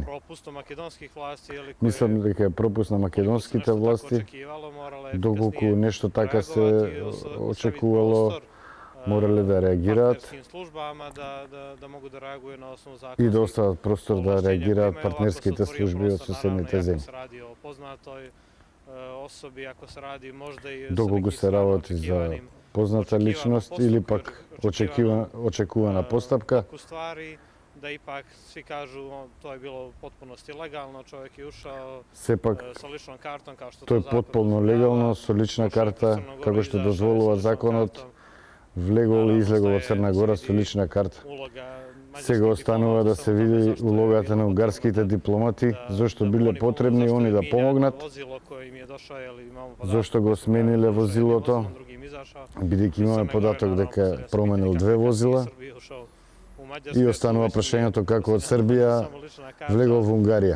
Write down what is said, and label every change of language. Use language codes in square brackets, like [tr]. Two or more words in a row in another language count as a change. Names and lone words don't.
[mk] Мислам дека е пропуст на македонските власти, доколку нешто така се очекувало, морале да реагираат и да остават простор да реагираат партнерските служби од соседните земји. [bs] osobi, ako se radi možda i [mk] доколку се работи за позната личност или пак очекувана постапка. [bs] Da ipak svi kažu to je bilo u potpunosti legalno, čovjek je ušao sa ličnom kartom kao što to je potpuno legalno, [mk] со лична карта, како што дозволува законот, влегол и излегол од Црна Гора со лична карта. Сега останува да се види улогата на унгарските дипломати, зашто биле потребни они да помогнат, зашто го смениле возилото, бидејќи имаме податок дека променил 2 возила, и останува прашањето како од Србија влегол во Унгарија.